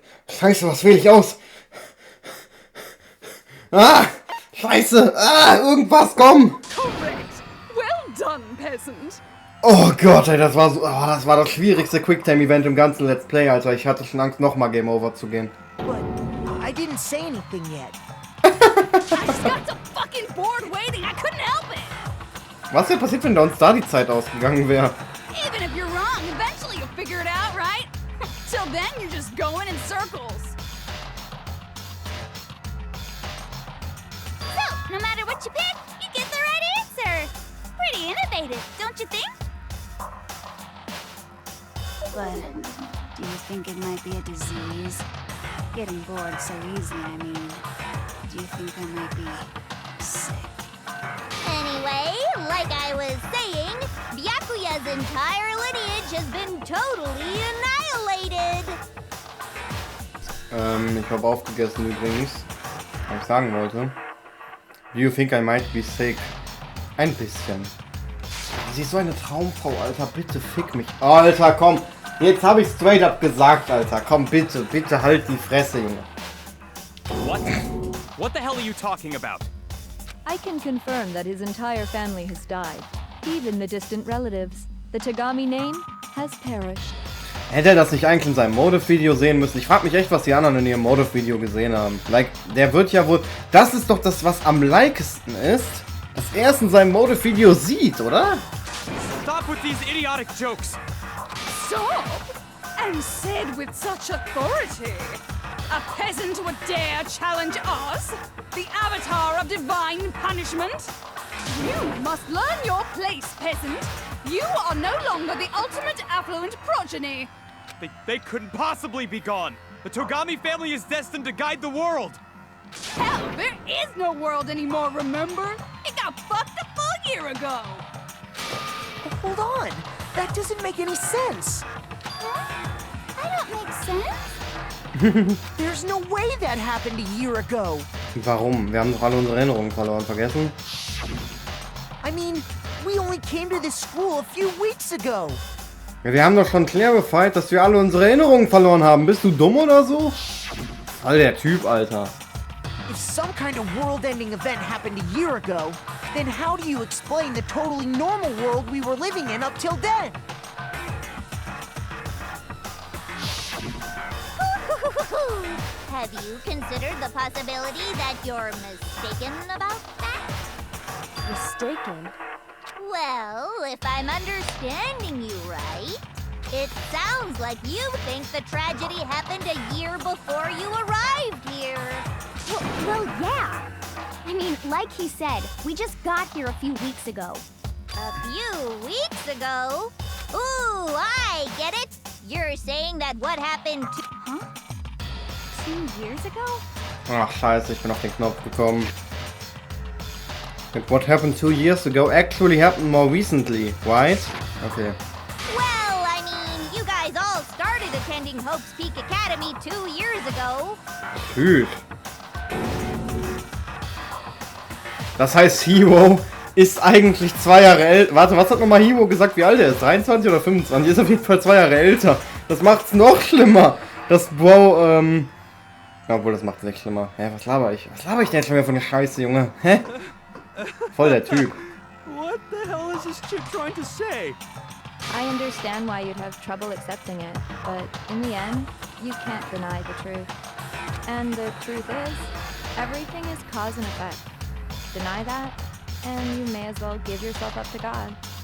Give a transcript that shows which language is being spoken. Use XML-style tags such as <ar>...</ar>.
<de>Scheiße, was wähle ich aus? Scheiße, irgendwas, komm!</de> <en>Correct. Well done, peasant.</en> <de>Oh Gott, ey, das war so, das war das schwierigste Quicktime-Event im ganzen Let's Play, Alter. Ich hatte schon Angst, nochmal Game Over zu gehen.</de> <en>But I didn't say anything yet. I just got so fucking bored waiting. I couldn't help it.</en> <de>Was wäre passiert, wenn da uns da die Zeit ausgegangen wäre?</de> <en>Even if you're wrong, eventually you'll figure it out, right? Till then, you're just going in circles. So, no matter what you pick, you get the right answer. Pretty innovative, don't you think? But do you think it might be a disease? getting bored so easy, I mean. Do you think I might be sick? Anyway, like I was saying, Byakuya's entire lineage has been totally annihilated.</en> <de>Ich habe aufgegessen übrigens, was ich sagen wollte.</de> <en>Do you think I might be sick?</en> <de>Ein bisschen. Sie ist so eine Traumfrau, Alter. Bitte fick mich. Alter, komm. Jetzt habe ich</de> <en>straight up</en> <de>gesagt, Alter. Komm, bitte, bitte halt die Fresse, Junge.</de> <en>What? What the hell are you talking about? I can confirm that his entire family has died. Even the distant relatives. The Tagami name has perished.</en> <de>Hätte er das nicht eigentlich in seinem Motive-Video sehen müssen? Ich frage mich echt, was die anderen in ihrem Motive-Video gesehen haben.</de> <en>Like,</en> <de>der wird ja wohl... Das ist doch das, was am likesten ist, dass er es in seinem Motive-Video sieht, oder?</de> <en>Stop with these idiotic jokes! Stop? And said with such authority. A peasant would dare challenge us? The avatar of divine punishment? You must learn your place, peasant. You are no longer the ultimate affluent progeny. They couldn't possibly be gone! The Togami family is destined to guide the world! Hell, there is no world anymore, remember? It got fucked a full year ago. Hold on! That doesn't make any sense! Huh? I don't make sense. There's no way that happened a year ago!</en> <de>Warum? Wir haben doch alle unsere Erinnerungen verloren, vergessen?</de> <en>I mean, we only came to this school a few weeks ago!</en> <de>Ja, wir haben doch schon clarified, dass wir alle unsere Erinnerungen verloren haben. Bist du dumm oder so? Voll der Typ, Alter.</de> <en>If some kind of world-ending event happened a year ago, then how do you explain the totally normal world we were living in up till then? Have you considered the possibility that you're mistaken about that? Mistaken? Well, if I'm understanding you right, it sounds like you think the tragedy happened a year before you arrived here. Well, yeah. I mean, like he said, we just got here a few weeks ago. A few weeks ago? Ooh, I get it. You're saying that what happened to... Huh? 2 years ago?</en> <de>Ach, scheiße, ich bin auf den Knopf gekommen.</de> <en>What happened 2 years ago actually happened more recently, right? Okay. Well, I mean, you guys all started attending Hope's Peak Academy 2 years ago.</en> <de>Tschüss. Das heißt, Hiro ist eigentlich 2 Jahre älter. Warte, was hat nochmal Hiro gesagt, wie alt er ist? 23 oder 25? Ist auf jeden Fall 2 Jahre älter. Das macht's noch schlimmer. Das Bro, obwohl, das macht's nicht schlimmer. Hä, was laber ich? Was laber ich denn jetzt schon wieder von der Scheiße, Junge? Hä? Voll der Typ.</de> <en>What the hell is this chick trying to say? I understand why you'd have trouble accepting it, but in the end, you can't deny the truth. And the truth is, everything is cause and effect. Deny that, and you may as well give yourself up to God.</en>